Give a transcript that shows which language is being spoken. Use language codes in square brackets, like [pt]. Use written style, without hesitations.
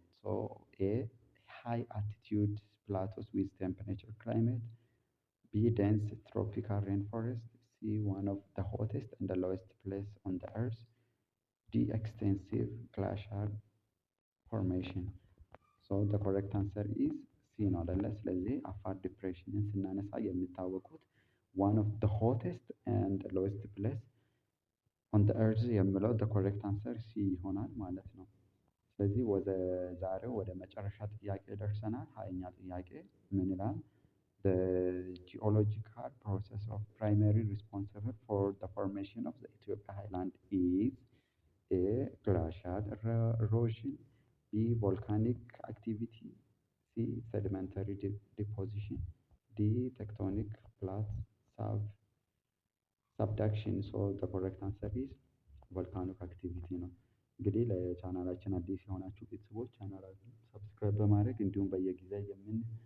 [en] A. High altitude plateaus with temperature climate. B. Dense tropical rainforest. C. One of the hottest and the lowest place on the earth. D. Extensive glacial formation. The correct answer is C [am] ነው አይደለ? ስለዚህ አፋር ዲፕሬሽንን ስናነሳ የሚታወቁት [en] one of the hottest and lowest place on the earth [am] የሚለው [en] the correct answer C [am] ይሆናል ማለት ነው። ስለዚህ ወደ ዛሬው ወደ መጨረሻ ጥያቄ ደርሰናል። 20ኛ ጥያቄ ምን ይላል? [en] The geological process of primarily responsible for the formation of the Ethiopia highland is A. Glacial erosion, B. Volcanic activity, ሲ ሴዲመንተሪ ዲፖዚሽን፣ ዲ ቴክቶኒክ ፕላት ሳብዳክሽን። ሶ ዘ ኮሬክት አንሰር ኢዝ ቮልካኖክ አክቲቪቲ ነው። [am] እንግዲህ ለቻናላችን አዲስ የሆናችሁ ቤተሰቦች ቻናላችን ሰብስክራይብ በማድረግ እንዲሁም በየጊዜው